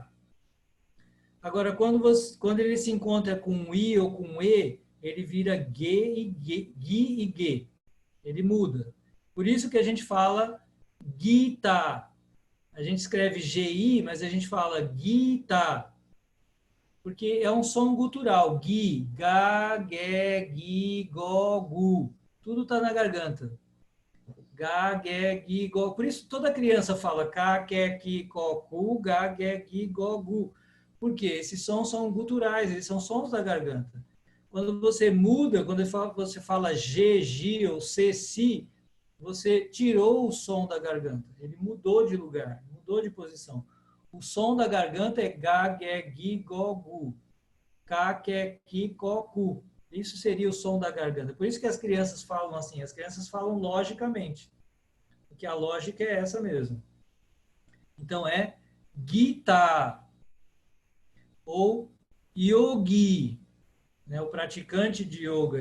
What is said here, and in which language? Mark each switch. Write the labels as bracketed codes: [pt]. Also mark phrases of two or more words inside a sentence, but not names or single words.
[pt] Agora, quando ele se encontra com I ou com E, ele vira G e G. Ele muda. Por isso que a gente fala Gita. A gente escreve GI, mas a gente fala Gita. Porque é um som gutural. Gi, ga, ge, gi, go, gu. Tudo está na garganta. Ga, ge, gi, go. Por isso toda criança fala ka, ke, ki, ko, ku, ga, ge, gi, go, gu. Porque esses sons são guturais, eles são sons da garganta. Quando você muda, quando você fala G, Gi ou C, Si, você tirou o som da garganta. Ele mudou de lugar, mudou de posição. O som da garganta é ga, ge, gi, go, gu. Ka, ke, ki, ko, ku. Isso seria o som da garganta. Por isso que as crianças falam assim. As crianças falam logicamente. Porque a lógica é essa mesmo. Então é Gita ou Yogi, né? O praticante de yoga.